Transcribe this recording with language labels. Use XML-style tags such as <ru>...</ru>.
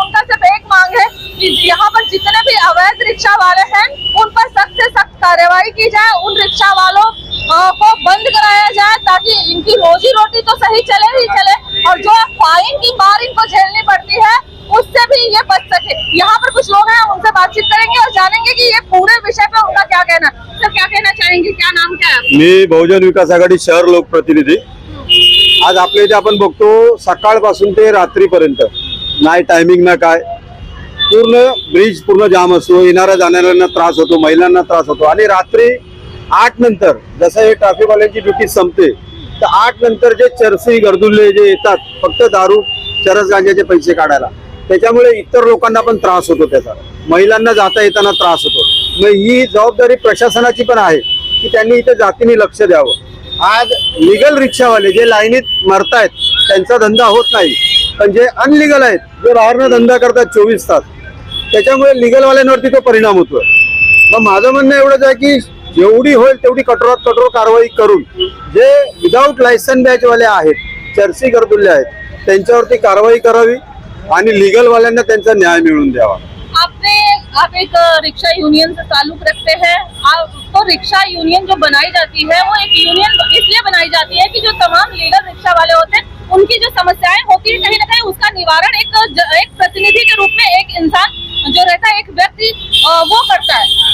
<hi>उनका सिर्फ एक मांग है कि यहाँ पर जितने भी अवैध रिक्शा वाले हैं उन पर सख्त से सख्त कार्रवाई की जाए, उन रिक्शा वालों को बंद कराया जाए ताकि इनकी रोजी रोटी तो सही चले ही चले और जो फाइन की मार इनको झेलनी पड़ती है उससे भी ये बच सके। यहाँ पर कुछ लोग हैं, उनसे बातचीत करेंगे और जानेंगे कि ये पूरे विषय पे उनका क्या कहना। सर क्या कहना चाहेंगे, क्या नाम क्या है?</hi> <mr>मी बहुजन विकास आघाडी शहर लोकप्रतिनिधी। आज आपल्या इथे आपण बघतो सकाळपासून ते रात्रीपर्यंत नाही टायमिंग ना काय, पूर्ण ब्रिज पूर्ण जाम असतो, येणाऱ्या जाणाऱ्यांना त्रास होतो, महिलांना त्रास होतो आणि रात्री 8 नंतर जसं हे ट्रॅफिकवाल्यांची ड्युटी संपते तर 8 नंतर जे चरसी गर्दुल्ले जे येतात फक्त दारू चरस गांजाचे पैसे काढायला, त्याच्यामुळे इतर लोकांना पण त्रास होतो त्याचा, महिलांना जाता येताना त्रास होतो। मग ही जबाबदारी प्रशासनाची पण आहे की त्यांनी इथे जातीने लक्ष द्यावं। आज लीगल रिक्षावाले जे लाईनीत मरतायत त्यांचा धंदा होत नाही, पण जे अनलीगल आहेत जे बाहेरनं धंदा करतात 24 तास, त्याच्यामुळे लीगलवाल्यांवरती तो परिणाम होतोय। मग माझं म्हणणं एवढंच आहे की जेवढी होईल तेवढी कठोरात कठोर कारवाई करून जे विदाउट लायसन बॅचवाले आहेत, चरसी गर्दुल्ले आहेत, त्यांच्यावरती कारवाई करावी आणि लीगल वाल्यांना त्यांचा न्याय मिळवून द्यावा।</mr> <hi>आप एक रिक्शा यूनियन से ताल्लुक रखते हैं, तो रिक्शा यूनियन जो बनाई जाती है वो एक यूनियन इसलिए बनाई जाती है कि जो तमाम लीगल रिक्शा वाले होते हैं उनकी जो समस्याएं होती है कहीं ना कहीं उसका निवारण एक प्रतिनिधि के रूप में एक इंसान जो रहता है, एक व्यक्ति वो करता है।</hi>